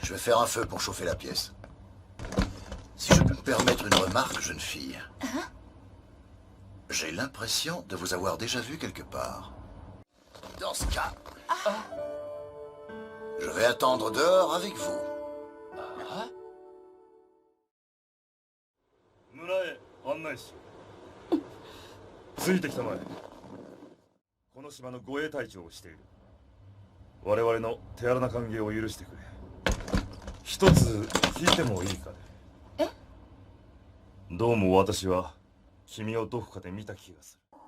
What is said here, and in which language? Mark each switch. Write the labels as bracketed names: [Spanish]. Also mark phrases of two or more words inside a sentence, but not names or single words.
[French] Je vais faire un feu pour chauffer la pièce. Si je peux me permettre une remarque, jeune fille. J'ai l'impression de vous avoir déjà vu quelque part. Dans ce cas, je vais attendre dehors avec vous. [Japanese] しついてきたまえ。この島の護衛隊長をしている。我々の手荒な歓迎を許してくれ。一つ聞いてもいいかね。え？どうも私は君をどこかで見た気がする。